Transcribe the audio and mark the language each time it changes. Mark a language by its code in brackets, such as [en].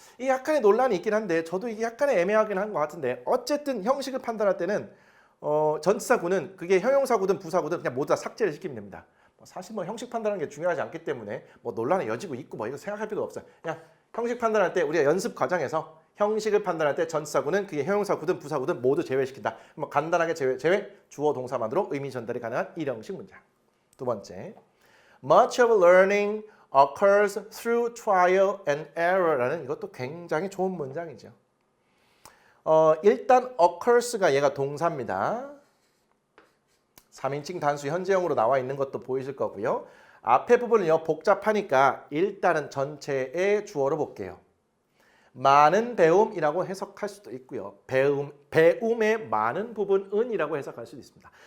[ko] 이 약간의 논란이 있긴 한데 저도 이게 약간의 애매하긴 한 것 같은데 어쨌든 형식을 판단할 때는 전치사구는 그게 형용사구든 부사구든 그냥 모두 다 삭제를 시키면 됩니다. 사실 뭐 형식 판단하는 게 중요하지 않기 때문에 뭐 논란의 여지고 있고 뭐 이거 생각할 필요가 없어요. 그냥 형식 판단할 때 우리가 연습 과정에서 형식을 판단할 때 전치사구는 그게 형용사구든 부사구든 모두 제외시킨다. 뭐 간단하게 제외 주어 동사만으로 의미 전달이 가능한 일형식 문장. 두 번째, [en] much of learning occurs through trial and error라는 [ko] 이것도 굉장히 좋은 문장이죠. 일단 occurs가 얘가 동사입니다. 3인칭 단수 현재형으로 나와 있는 것도 보이실 거고요. 앞에 부분은요 복잡하니까 일단은 전체의 주어로 볼게요. 많은 배움이라고 해석할 수도 있고요. 배움의 많은 부분은이라고 해석할 수도 있습니다.